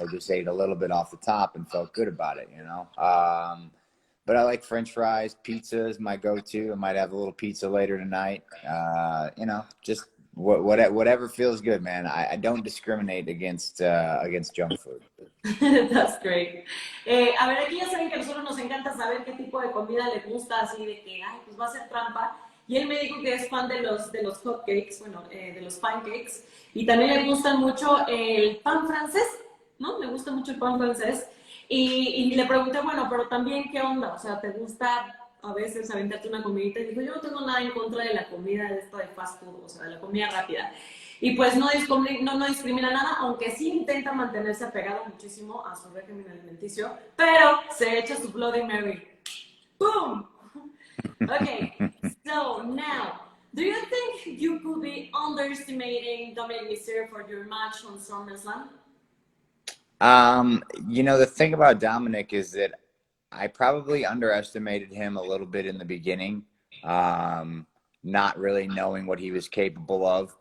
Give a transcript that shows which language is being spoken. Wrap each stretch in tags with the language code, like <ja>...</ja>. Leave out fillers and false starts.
<en>I just ate a little bit off the top and felt good about it, you know? But I like French fries. Pizza is my go-to. I might have a little pizza later tonight. Just whatever feels good, man. I don't discriminate against junk food. That's great.</en> <es>A ver, aquí ya saben que a nosotros nos encanta saber qué tipo de comida le gusta, así de que, ay, pues va a ser trampa. Y él me dijo que es fan de los hotcakes, bueno, de los pancakes. Y también le gusta mucho el pan francés, ¿no? Le gusta mucho el pan francés. Y le pregunté, bueno, pero también, ¿qué onda? O sea, ¿te gusta a veces aventarte una comidita? Y dijo, yo no tengo nada en contra de la comida de esto de fast food, o sea, de la comida rápida. Y pues no discrimina nada, aunque sí intenta mantenerse apegado muchísimo a su régimen alimenticio, pero se echa su Bloody Mary. ¡Boom!</es> <en>Okay, so now, do you think you could be underestimating Dominic Mysterio for your match on SummerSlam? The thing about Dominic is that I probably underestimated him a little bit in the beginning, not really knowing what he was capable of.</en>